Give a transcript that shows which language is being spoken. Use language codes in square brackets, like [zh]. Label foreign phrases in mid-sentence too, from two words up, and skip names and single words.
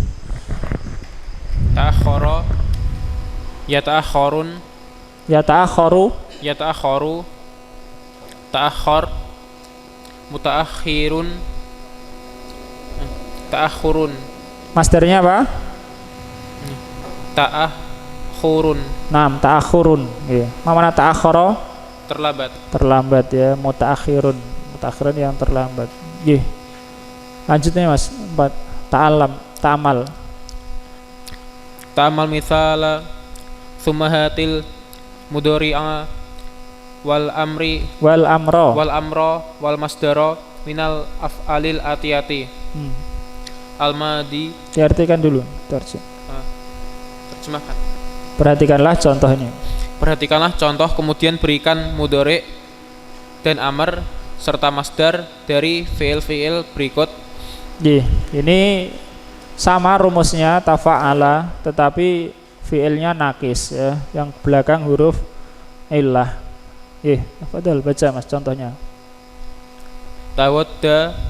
[ar] تأخر يتأخر تأخر متأخر تأخر. [id] Masdarnya apa? Ta'akhurun. Nah, ta'akhurun. Mana ta'akhkhara? Terlambat ya. Mutaakhirun yang terlambat. Lanjutnya Mas. 4. Ta'amal [ar] مثاله ثم هات المضارع والأمر والمصدر من الأفعال الآتية. [id] Al-madi. Diartikan dulu. Terjemahkan. Perhatikanlah contoh ini. Perhatikanlah contoh, kemudian berikan mudhari' dan amr serta masdar dari fi'il-fi'il berikut. Ini sama rumusnya tafa'ala, tetapi fi'ilnya nakis ya, yang belakang huruf illah. Fadhal baca Mas contohnya. Tawadda